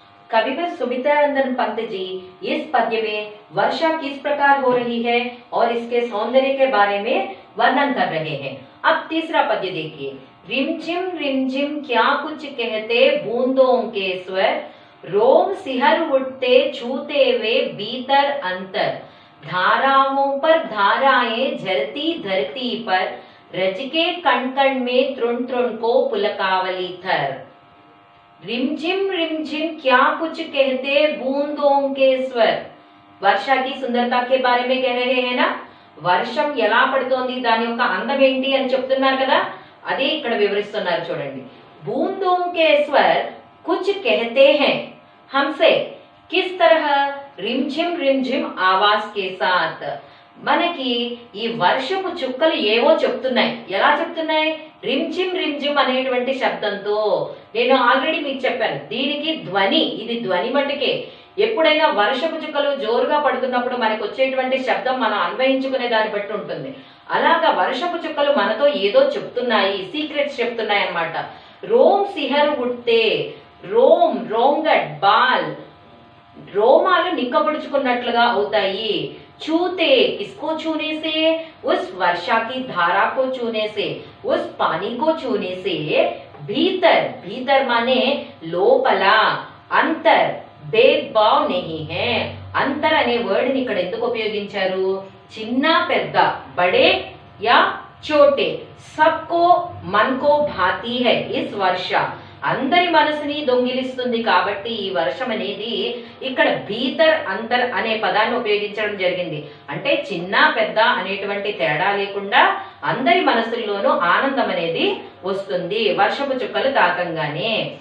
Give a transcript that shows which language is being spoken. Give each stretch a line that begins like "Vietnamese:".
Hindi: कविवर सुमित्रानंदन पंत जी इस पद्य में वर्षा किस प्रकार हो रही है और इसके सौंदर्य के बारे में वर्णन कर रहे हैं. अब तीसरा पद्य देखिए. रिमझिम क्या कुछ कहते बूंदों के स्वर, रोम सिहर उठते छूते वे भीतर अंतर, धाराओं पर धाराएं झरती धरती पर, रज के कण कण में तृण तृण को पुलकावली थर. रिमझिम क्या कुछ कहते बूंदों के स्वर. వర్ష की सुंदरता के बारे में कह रहे हैं ना.
Telugu: వర్షం ఎలా పడుతోంది, దాని యొక్క అందం ఏంటి అని చెప్తున్నారు కదా, అదే ఇక్కడ వివరిస్తున్నారు చూడండి. बूंदों के स्वर कुछ कहते हैं हमसे, किस तरह? रिमझिम आवाज के साथ. మనకి ఈ వర్షపు చుక్కలు ఏవో చెప్తున్నాయి. ఎలా చెప్తున్నాయి? రిమ్జిమ్ రిమ్జిమ్ అనేటువంటి శబ్దంతో. నేను ఆల్రెడీ మీకు చెప్పాను, దీనికి ధ్వని, ఇది ధ్వని మట్టుకే. ఎప్పుడైనా వర్షపు చుక్కలు జోరుగా పడుతున్నప్పుడు మనకు వచ్చేటువంటి శబ్దం మనం అన్వయించుకునే దాన్ని బట్టి ఉంటుంది. అలాగా వర్షపు చుక్కలు మనతో ఏదో చెప్తున్నాయి, సీక్రెట్స్ చెప్తున్నాయి అన్నమాట.
Hindi: రోమ్ సిహర్ ఉట్టే, రోమ్ రోంగట్ బాల్,
Telugu: రోమాలు నిక్కబడుచుకున్నట్లుగా అవుతాయి.
Hindi: छूते, किसको छूने से? उस वर्षा की धारा को छूने से, उस पानी को छूने से। भीतर, भीतर माने लोपला, अंतर, भेदभाव नहीं है.
Telugu: अंतर अने वर्ड ని ఇక్కడ ఎందుకు ఉపయోగించారు? చిన్న పెద్ద,
Hindi: बड़े या छोटे, सबको मन को भाती है इस वर्षा.
Telugu: అందరి మనసుని దొంగిలిస్తుంది కాబట్టి ఈ వర్షం అనేది ఇక్కడ భీతర్ అంతర్ అనే పదాన్ని ఉపయోగించడం జరిగింది. అంటే చిన్న పెద్ద అనేటువంటి తేడా లేకుండా అందరి మనసుల్లోనూ ఆనందం అనేది వస్తుంది వర్షపు చుక్కలు తాకంగానే.